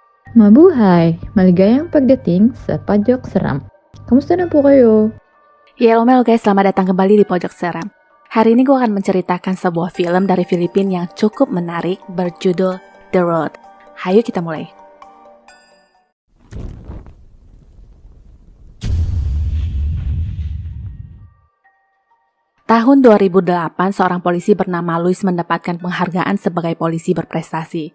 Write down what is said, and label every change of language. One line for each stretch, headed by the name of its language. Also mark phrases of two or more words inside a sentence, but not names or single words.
Filipino: Mabuhay! Maligayang pagdating sa Pojok Seram. Kamusta na po kayo?
English: Yellow guys,
Indonesian: selamat datang kembali di Pojok Seram. Hari ini gue akan menceritakan sebuah film dari Filipina yang cukup menarik berjudul The Road. Hayo kita mulai. Tahun 2008, seorang polisi bernama Luis mendapatkan penghargaan sebagai polisi berprestasi.